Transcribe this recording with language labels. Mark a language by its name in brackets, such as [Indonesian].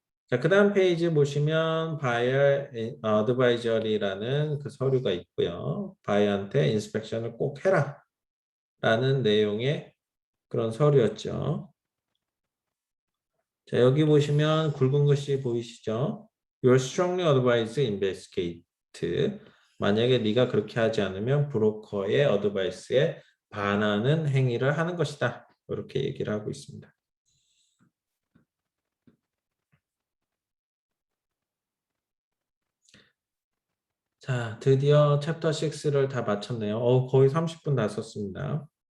[Korean] 자, 그 다음 페이지 보시면 바이어 어드바이저리라는 그 서류가 있고요. 바이어한테 인스펙션을 꼭 해라 라는 내용의 그런 서류였죠. 자, 여기 보시면 굵은 글씨 보이시죠? [English] You're strongly advised to investigate. [Korean] 만약에 네가 그렇게 하지 않으면 브로커의 어드바이스에 반하는 행위를 하는 것이다. 이렇게 얘기를 하고 있습니다. 자, 드디어 챕터 6를 다 마쳤네요. 거의 30분 다 썼습니다.